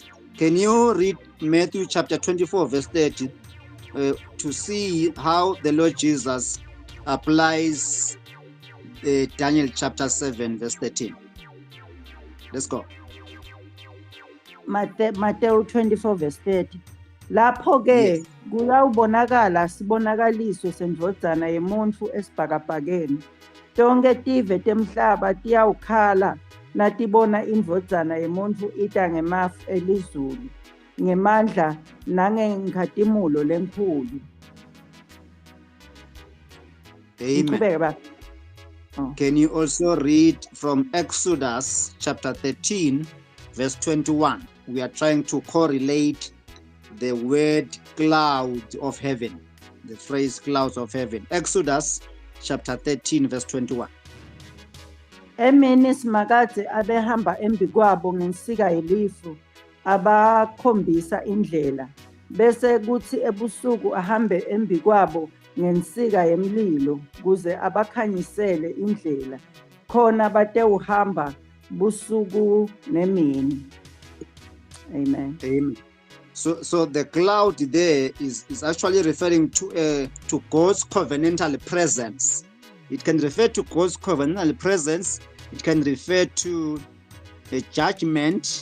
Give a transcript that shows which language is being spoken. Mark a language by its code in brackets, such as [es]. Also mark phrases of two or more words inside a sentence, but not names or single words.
[en] Can you read Matthew chapter 24, verse 30 to see how the Lord Jesus applies Daniel chapter 7, verse 13? Let's go. Matthew 24, verse 30. [ss] Lapho-ke Yes. kuyawubonakala sibonakaliso sendvodzana yemuntfu esibhakabhakeni. Tonke tive temhlaba tiyawukhala natibona indvodzana yemuntfu ita ngemafu elizulu, ngemandla nangenkhathumulo lenkhulu. Amen. Ngiqhubeke baba. [en] Can you also read from Exodus chapter 13, verse 21? We are trying to correlate the word cloud of heaven, the phrase clouds of heaven. Exodus chapter 13, verse 21. [ss] Emini simakadze abehamba embi kwabo ngensika yelifu abakhombisa indlela, bese kuthi ebusuku ahambe embi kwabo ngensika yemlilo kuze abakhanyisele indlela, khona batewuhamba busuku nemini. Amen. Amen. [en] So the cloud there is actually referring to God's covenantal presence. It can refer to God's covenantal presence. It can refer to a judgment.